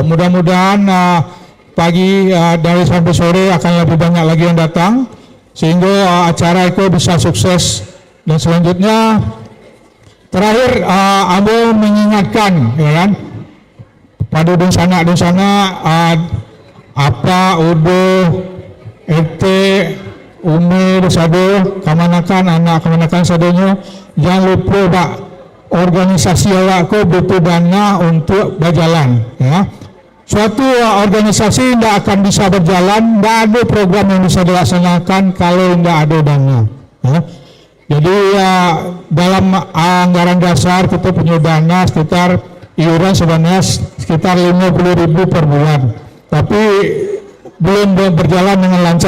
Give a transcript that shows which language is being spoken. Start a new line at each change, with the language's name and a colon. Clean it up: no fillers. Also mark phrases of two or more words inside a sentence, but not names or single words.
Indonesian: Mudah-mudahan pagi dari sampai sore akan lebih banyak lagi yang datang sehingga acara itu bisa sukses. Dan selanjutnya terakhir Ambo mengingatkan, ya kan, pada donsana apa udo RT Umi Sado
Minangkabau: kamanakan anak kamanakan sadonya,
Indonesian: jangan lupa Pak, organisasi awakku butuh dana untuk berjalan, ya. Suatu organisasi tidak akan bisa berjalan, tidak ada program yang bisa dilaksanakan kalau tidak ada dana. Ya. Jadi dalam anggaran dasar kita punya dana sekitar iuran sebenarnya sekitar 50.000 per bulan, tapi belum berjalan dengan lancar.